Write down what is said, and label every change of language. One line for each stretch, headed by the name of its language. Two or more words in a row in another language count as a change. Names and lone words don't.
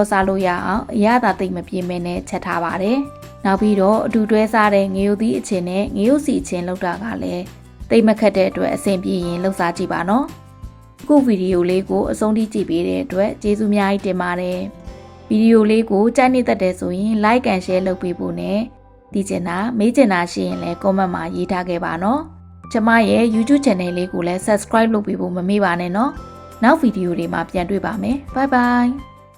Burmese: စားလို့ရအောင်အရသာသိမ့်မပြေမဲနဲ့ချက်ထားပါတယ်နောက်ပြီးတော့အတူတွဲစားတဲ့ငရုတ်သီးအချင်းနဲ့ငရုတ်စီအချင်းလောက်တာကလည်းသိမ့်မခက်တဲ့အတွက်အဆင်ပြေရင်လှုပ်စားကြည့်ပါနော်အခုဗီဒီယိုလေးကိုအဆုံးထိကြည့်ပေးတဲ့အတွက်ကျေးဇူးများကြီးတင်ပါတယ်ဗီဒီယိုလေးကိုကြိုက်နေတတ်တယ်ဆိုရင်
English: like and share
Burmese: လုပ်ပေးဖို့နဲ့သိချင်တာမေးချင်တာရှိရင်လည်း comment မှာရေးထားခဲ့ပါနော်ကျမရဲ့
English: YouTube channel
Burmese: လေးကိုလည်း subscribe လုပ်ပေးဖို့မမေ့ပါနဲ့နော်နောက်ဗီဒီယိုတွေမှာပြန်တွေ့ပါမယ်
English: bye bye